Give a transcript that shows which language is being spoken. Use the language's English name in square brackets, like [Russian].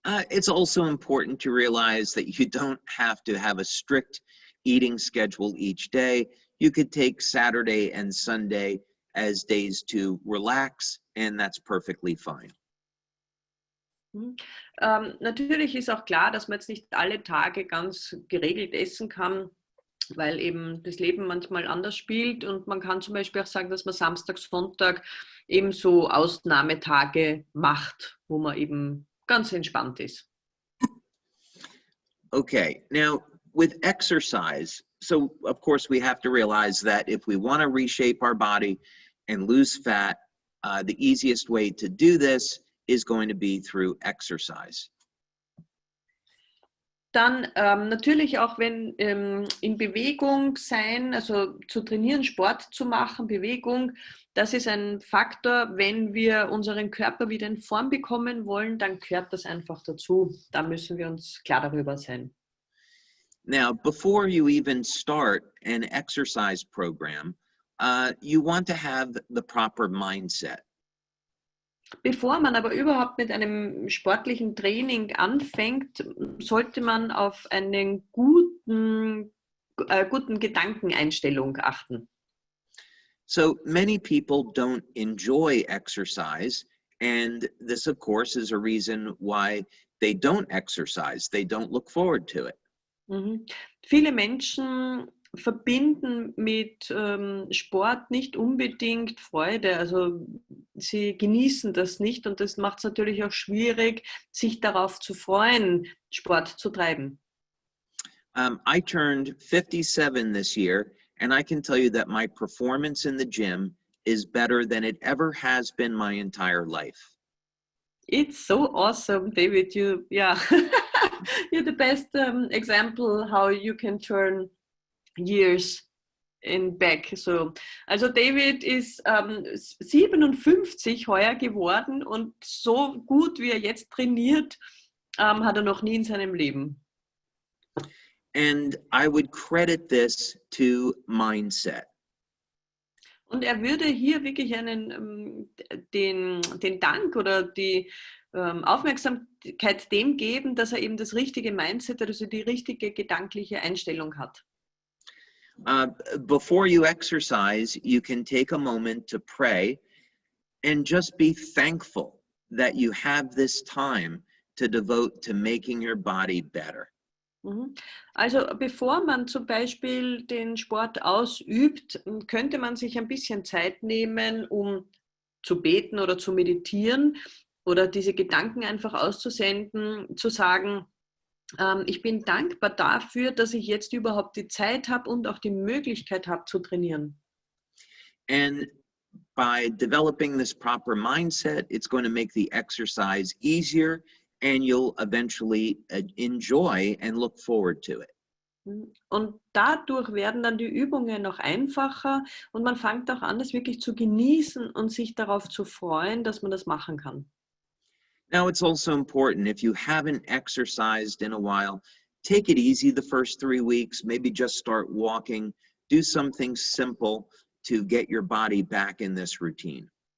[English] It's also important to realize that you don't have to have a strict eating schedule each day. You could take Saturday and Sunday as days to relax, and that's perfectly fine. [German] Natürlich ist auch klar, dass man jetzt nicht alle Tage ganz geregelt essen kann, weil eben das Leben manchmal anders spielt und man kann zum Beispiel auch sagen, dass man Samstag, Sonntag eben so Ausnahmetage macht, wo man eben ganz entspannt ist. [English] Okay, now with exercise, so of course we have to realize that if we want to reshape our body and lose fat, the easiest way to do this is going to be through exercise. [German] Dann natürlich auch, wenn in Bewegung sein, also zu trainieren, Sport zu machen, Bewegung, das ist ein Faktor. Wenn wir unseren Körper wieder in Form bekommen wollen, dann gehört das einfach dazu. Da müssen wir uns klar darüber sein. [English] Now, before you even start an exercise program, you want to have the proper mindset. [German] Bevor man aber überhaupt mit einem sportlichen Training anfängt, sollte man auf einen guten Gedankeneinstellung achten. [English] So many people don't enjoy exercise, and this, of course, is a reason why they don't exercise. They don't look forward to it. Mhm. [German] Viele Menschen verbinden mit Sport nicht unbedingt Freude. Also sie genießen das nicht und das macht es natürlich auch schwierig, sich darauf zu freuen, Sport zu treiben. [English] I turned 57 this year, and I can tell you that my performance in the gym is better than it ever has been my entire life. It's so awesome, David. You're the best example how you can turn years in back. [German] So, also David ist 57 heuer geworden und so gut wie er jetzt trainiert, hat er noch nie in seinem Leben. [English] And I would credit this to mindset. [German] Und er würde hier wirklich den Dank oder die Aufmerksamkeit dem geben, dass er eben das richtige Mindset, also die richtige gedankliche Einstellung hat. [English] Before you exercise, you can take a moment to pray and just be thankful that you have this time to devote to making your body better. [German] Also bevor man zum Beispiel den Sport ausübt, könnte man sich ein bisschen Zeit nehmen, um zu beten oder zu meditieren oder diese Gedanken einfach auszusenden, zu sagen, ich bin dankbar dafür, dass ich jetzt überhaupt die Zeit habe und auch die Möglichkeit habe zu trainieren. [English] And by developing this proper mindset, it's going to make the exercise easier and you'll eventually enjoy and look forward to it. [German] Und dadurch werden dann die Übungen noch einfacher und man fängt auch an, das wirklich zu genießen und sich darauf zu freuen, dass man das machen kann. [English] Now, it's also important, if you haven't exercised in a while, take it easy the first 3 weeks, maybe just start walking, do something simple to get your body back in this routine.